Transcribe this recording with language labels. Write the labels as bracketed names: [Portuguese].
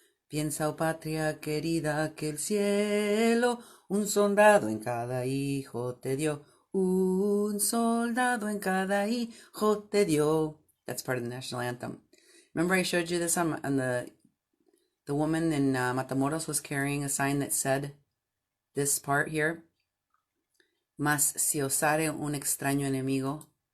[Spanish] Piensa, oh patria querida, que el cielo un soldado en cada hijo te dio. Un soldado en cada hijo te dio. [English] That's part of the national anthem. Remember I showed you this on the woman in Matamoros was carrying a sign that said this part here. [Spanish] Mas si osare un extraño enemigo.